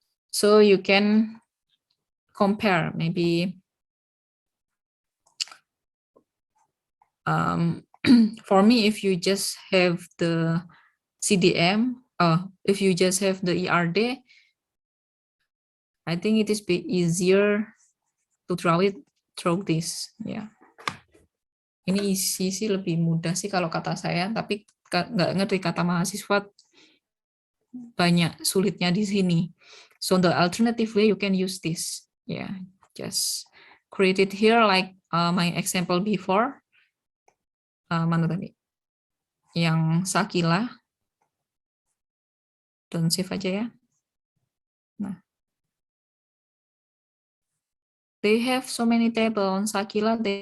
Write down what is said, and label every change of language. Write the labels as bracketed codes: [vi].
[en] So you can compare maybe for me, if you just have the CDM, if you just have the ERD, I think it is be easier to draw it through this. [id] Ya, ini isi sih lebih mudah sih kalau kata saya, tapi nggak ngerti kata mahasiswa banyak sulitnya di sini. [en] So the alternative way you can use this. Yeah, just create it here like my example before. [id] Mana tadi? Yang Sakila. [en] Don't save [id] aja ya. Nah, [en] they have so many table on Sakila.